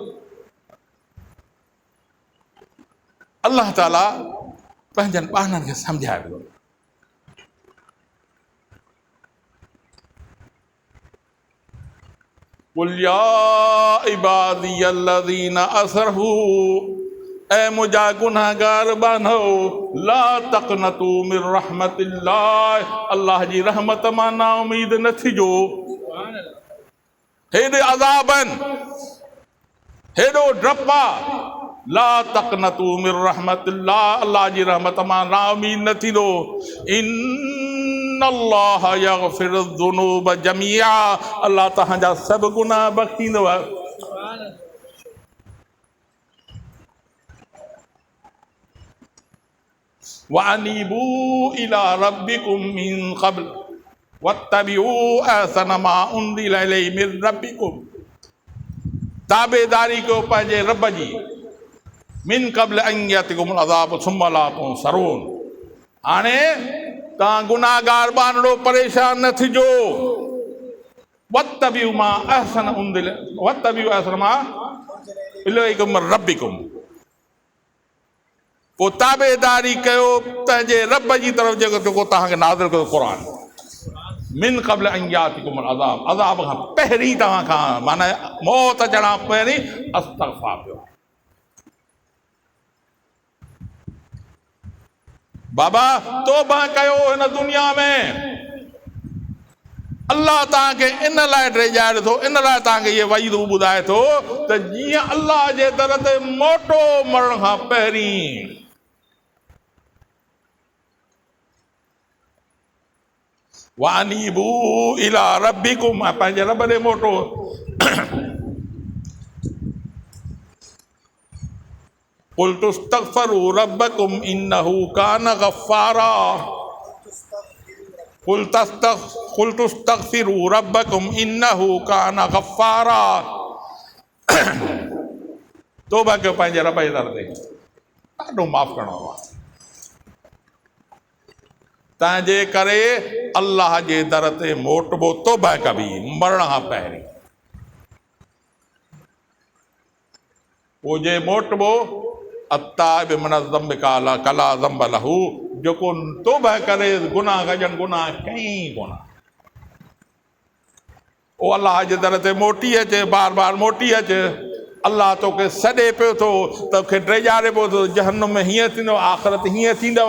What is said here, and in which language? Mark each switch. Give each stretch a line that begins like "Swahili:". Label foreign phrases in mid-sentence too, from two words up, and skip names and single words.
Sindhi: अल्लाह ताला पंहिंजनि ॿारनि खे सम्झाए पियो।
Arabic: قل يا عبادي الذين أسرفوا,
Sindhi: ऐ मुंहिंजा गुनाहगार बानो,
Arabic: لا تقنطوا من رحمة الله,
Sindhi: अल्लाह जी रहमत मां ना उमीद न थिजो। हेॾे अज़ाब आहिनि, हेॾो डपु आहे।
Arabic: لا تقنطوا من رحمة الله,
Sindhi: अल्लाह जी रहमत मां ना उमीद न थींदो।
Arabic: إن الله يغفر الذنوب جميعا,
Sindhi: अल्लाह तव्हांजा सभु गुनाह बख़्शींदव।
Arabic: وأنيبوا إلى ربكم من قبل واتبعوا أحسن ما أنزل إليكم من ربكم,
Sindhi: ताबेदारी कयो पंहिंजे रब जी।
Arabic: من قبل أن يأتيكم العذاب ثم لا تنصرون,
Sindhi: हाणे तव्हां गुनाहगार बानड़ो परेशान न थिजो।
Arabic: واتبعوا ما أحسن أنزل، واتبعوا أحسن ما إليكم من ربكم,
Sindhi: पोइ ताबेदारी कयो पंहिंजे रब जी तरफ़ जेको तव्हांखे नाज़िल कयो क़ुरान।
Arabic: من قبل أن يأتيكم العذاب,
Sindhi: अज़ाब खां पहिरीं तव्हां खां, माना मौत अचण खां पहिरीं अस्तग़फ़ार कयो। बाबा तौबा कयो हिन दुनिया में। अल्लाह तव्हांखे इन लाइ ड्रेजाए थो, इन लाइ तव्हांखे इहे वईदूं ॿुधाए थो त जीअं अल्लाह जे दर ते मोटो मरण खां पहिरीं
Arabic: وأنيبوا إلى ربكم,
Sindhi: पंहिंजे रब ॾे मोटो।
Arabic: قل استغفروا ربكم إنه كان غفارا، قل استغفروا ربكم إنه كان غفارا,
Sindhi: तौबा कयो पंहिंजे रब जे दर ते, ॾाढो माफ़ करणो आहे। तंहिंजे करे अल्लाह जे दर ते मोटबो, तौबा कबी मरण खां पहिरीं। पोइ जे मोटबो
Arabic: التائب من الذنب كلا ذنب له,
Sindhi: जेको तौबा करे गुनाह कजनि, गुनाह कई कोन, ओ अल्लाह जे दर ते मोटी अचे, बार बार मोटी अचे। अल्लाह तोखे सॾे पियो थो, तोखे ड्रेजारे पियो थो, जहन्नुम में हीअं थींदो, आख़िरत हीअं थींदव।